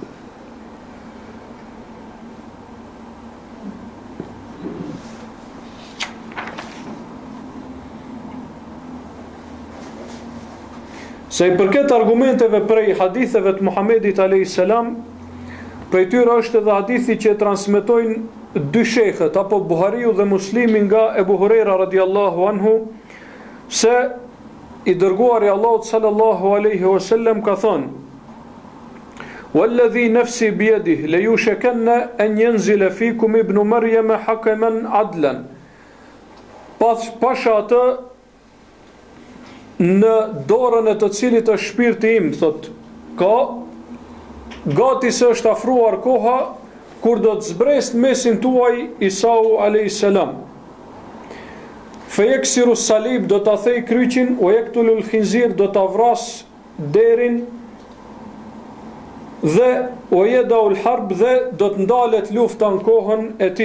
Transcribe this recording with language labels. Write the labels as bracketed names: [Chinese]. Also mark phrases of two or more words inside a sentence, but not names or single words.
[Albanian] Se i përket argumenteve prej haditheve të Muhamedit [Arabic] عليه السلام, [Albanian] prej tyre është edhe hadithi që transmetojnë dy shejkhët, apo Buhariu dhe Muslimi nga Ebu Huraira [Arabic] رضي الله عنه, [Albanian] se i dërguari Allahut [Arabic] صلى الله عليه وسلم [Albanian] ka thënë: [Arabic] "والذي نفسي بيده ليوشكن أن ينزل فيكم ابن مريم حكما عدلا." [Albanian] Pasha atë në dorën e të cilit është shpirti im, thot, ka gati se është afruar koha kur do të zbresë mesin tuaj Isau [Arabic] عليه السلام. فيكسر الصليب, [Albanian] do të thej kryqin, [Arabic] ويقتل الخنزير, [Albanian] do të vras derin, dhe [Arabic] ويضع الحرب, [Albanian] dhe do të ndalet lufta në kohën e ti.